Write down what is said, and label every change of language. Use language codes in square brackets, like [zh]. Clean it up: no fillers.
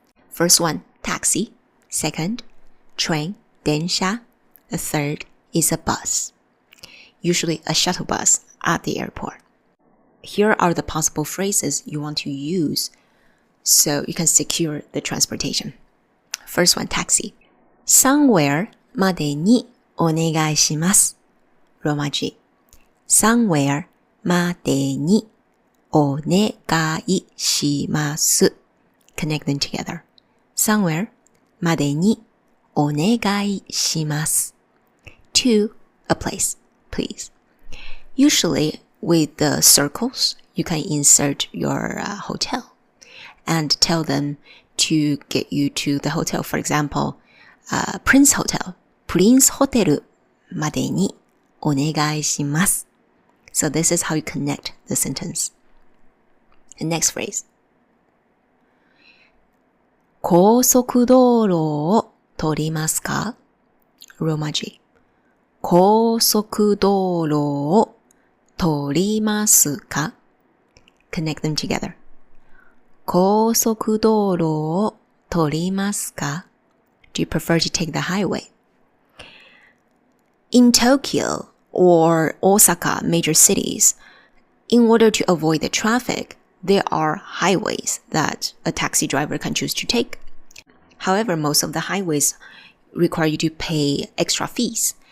[en] First one, taxi. Second, train, 電車. The third is a bus. Usually a shuttle bus at the airport. Here are the possible phrases you want to use so you can secure the transportation. First one, taxi. [ja] Somewhere までにお願いします。ローマ字。 Somewhere までにお願いします。 [en] Connect them together. [ja] Somewhere までにお願いします。 [en] To a place, please. Usually with the circles, you can insert your hotel and tell them to get you to the hotel. For example, Prince Hotel. [ja] Prince Hotel までにお願いします。 [en] So this is how you connect the sentence. The next phrase. [ja] 高速道路を取りますか？ローマ字。高速道路を取りますか？ [en] Connect them together. [ja] 高速道路を取りますか？ [en] Do you prefer to take the highway? In Tokyo or Osaka, major cities, in order to avoid the traffic, there are highways that a taxi driver can choose to take. However, most of the highways require you to pay extra fees.